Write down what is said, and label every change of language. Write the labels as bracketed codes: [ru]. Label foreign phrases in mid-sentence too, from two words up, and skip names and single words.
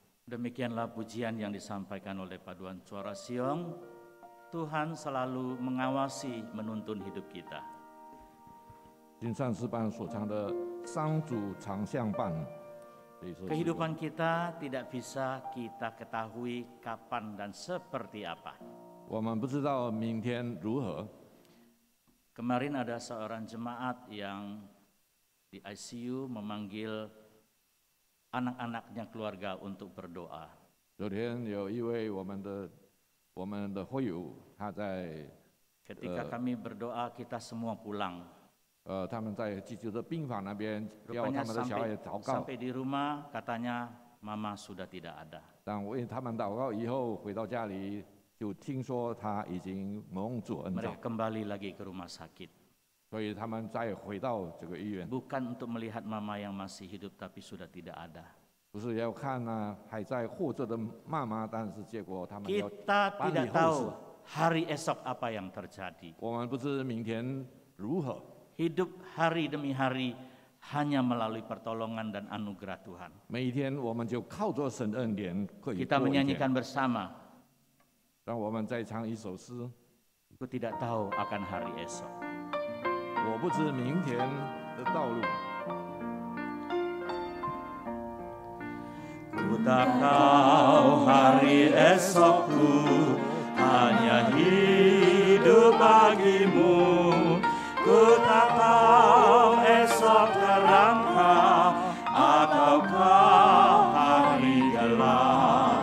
[id] Demikianlah pujian yang disampaikan oleh paduan suara Siong. Tuhan selalu mengawasi, menuntun hidup kita. [zh] 金善诗班所唱的“商主常相伴”， [id] Kehidupan kita tidak bisa kita ketahui kapan dan seperti apa. [zh] 我们不知道明天如何。 [id] Kemarin ada seorang jemaat yang di ICU memanggil anak-anaknya keluarga untuk berdoa. [zh] 昨天有一位我们的会友，他在 [id] Ketika kami berdoa, kita semua pulang. [zh] 他们在急救的病房那边要他 [id] Rupanya [zh] 们的小孩祷告。 [id] sampai di rumah katanya mama sudah tidak ada. [zh] 当为他们祷告以后，回到家里就听说他已经蒙主恩召， [id] Mereka kembali lagi ke rumah sakit. [zh] 所以他们再回到这个医院， [id] Bukan untuk melihat mama yang masih hidup tapi sudah tidak ada. [zh] 不是要看呢还在活着的妈妈，但是结果他们要 [id] Kita [zh] 办理 [id] tidak [zh] 后 [id] tahu [zh] 事。 [id] hari esok apa yang terjadi. [zh] 我们不知明天如何。 [id] Hidup hari demi hari hanya melalui pertolongan dan anugerah Tuhan. [zh] 每一天我们就靠着神恩典可以 [id] Kita [zh] 过一天。 [id] menyanyikan bersama. [zh] 让我们再唱一首诗。 [id] Aku tidak tahu akan hari esok. [zh] 我不知明天的道路。 [id] Ku tak tahu hari esokku, hanya hidup bagimu. Ku tak tahu esok terangkat ataukah hari gelap.